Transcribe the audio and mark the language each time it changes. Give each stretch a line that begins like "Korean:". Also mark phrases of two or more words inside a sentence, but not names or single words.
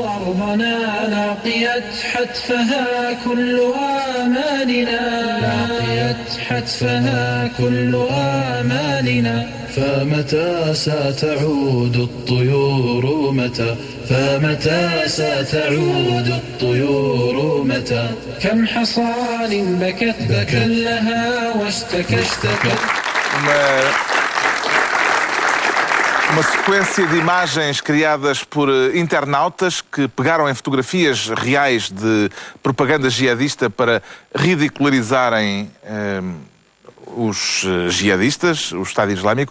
Arabic: دربنا لاقيت حتفها كل آمالنا لاقيت حتفها كل آمالنا فمتى ستعود الطيور متى فمتى ستعود الطيور متى كم حصان بكت لها واشتكت
Portuguese: Uma sequência de imagens criadas por internautas que pegaram em fotografias reais de propaganda jihadista para ridicularizarem os jihadistas, o Estado Islâmico.